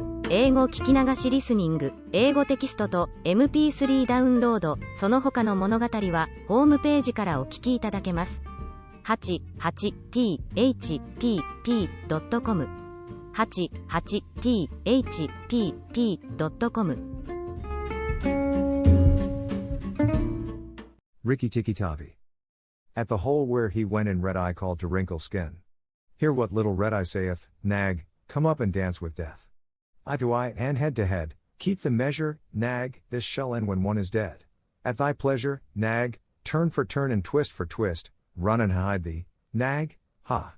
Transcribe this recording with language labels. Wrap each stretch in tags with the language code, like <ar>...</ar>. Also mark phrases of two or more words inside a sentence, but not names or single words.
<ja>英語聞き流しリスニング、英語テキストと MP3 ダウンロード、その他の物語はホームページからお聞きいただけます。88thpp.com 88thpp.com</ja> <en>Rikki Tikki Tavi. At the hole where he went in Red Eye called to wrinkle skin. Hear what little Red Eye saith, nag, come up and dance with death. Eye to eye and head to head, keep the measure, nag, this shall end when one is dead. At thy pleasure, nag, turn for turn and twist for twist, run and hide thee, nag, ha.</en>